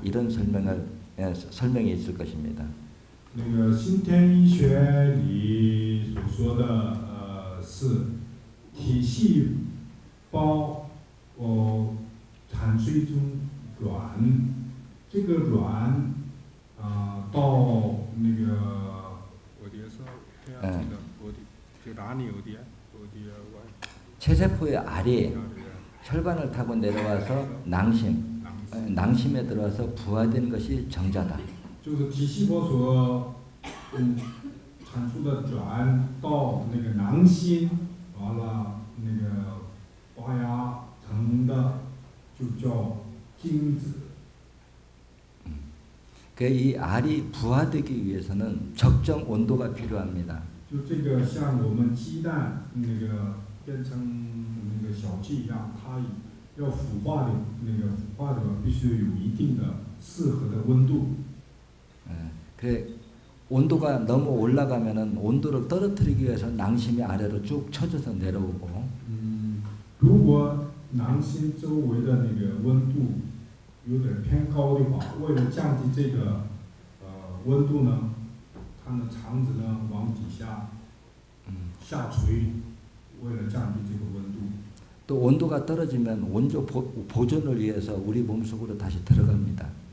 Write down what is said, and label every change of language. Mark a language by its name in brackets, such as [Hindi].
[Korean] 이런 설명이 있을 것입니다. [Chinese] 那个先天医学里所说的是体细胞产出一种卵，这个卵到那个 [Korean] 어디에서 해야 지금 어디 저 란이 어디야? 어디야? 체세포의 알이 혈관을 타고 내려와서 낭심에 들어와서 부화된 것이 정자다. [Chinese] 就是体细胞所产出的卵到那个囊心，完了那个发芽成的就叫精子。 [Korean] 이 알이 부화되기 위해서는 적정 온도가 필요합니다. [Chinese] 就这个像我们鸡蛋那个变成那个小鸡一样，它要腐化的必须有一定的适合的温度。 [Korean] 그래 온도가 너무 올라가면은 온도를 떨어뜨리기 위해서 낭심이 아래로 쭉 쳐져서 내려오고. [Chinese] 如果囊心周围的那个温度有点偏高的话，为了降低这个温度呢，它的肠子呢往底下下垂，为了降低这个温度。 [Korean] 또 온도가 떨어지면 원조 보존을 위해서 우리 몸속으로 다시 들어갑니다.